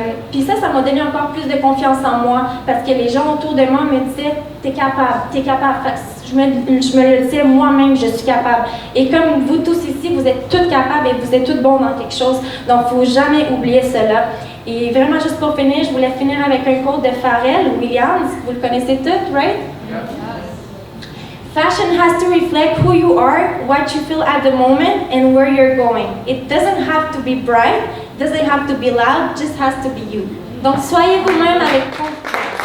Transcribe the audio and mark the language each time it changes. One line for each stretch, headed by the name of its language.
French: Puis ça m'a donné encore plus de confiance en moi parce que les gens autour de moi me disaient « t'es capable, t'es capable ». Je me le disais moi-même, je suis capable. Et comme vous tous ici, vous êtes toutes capables et vous êtes toutes bons dans quelque chose. Donc, il ne faut jamais oublier cela. Et vraiment, juste pour finir, je voulais finir avec un quote de Pharrell Williams. Vous le connaissez tous, right?
English: Yeah. Fashion has to reflect who you are, what you feel at the moment, and where you're going. It doesn't have to be bright, doesn't have to be loud, just has to be you.
French: Donc, soyez vous-même avec confiance.